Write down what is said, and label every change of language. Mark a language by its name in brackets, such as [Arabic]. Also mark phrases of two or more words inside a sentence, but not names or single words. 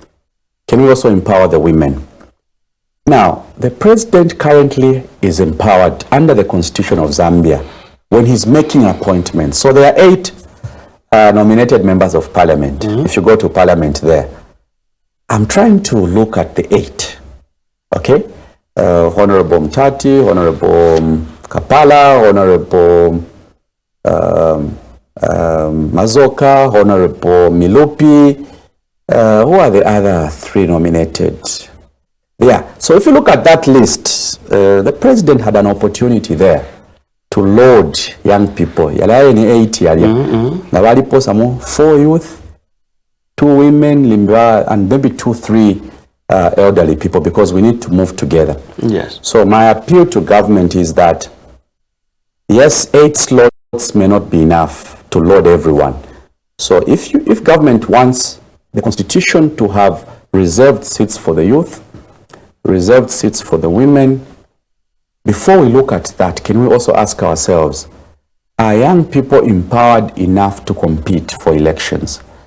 [English] Can we also empower the women? Now, the president currently is empowered under the Constitution of Zambia when he's making appointments. So there are 8 nominated members of parliament. If you go to parliament there, I'm trying to look at the 8. Okay? Honorable Mtati, Honorable Kapala, Honorable Mazoka, Honorable Milupi. Who are the other 3 nominated? Yeah, so if you look at that list, the president had an opportunity there to load young people. [Bemba] Yala ni 8 yali. Na walipo samo [English] 4 youth, 2 women, and maybe 2-3 elderly people, because we need to move together. Yes. So my appeal to government is that, yes, 8 slots may not be enough to load everyone. So if government wants the constitution to have reserved seats for the youth, reserved seats for the women, before we look at that, can we also ask ourselves, are young people empowered enough to compete for elections?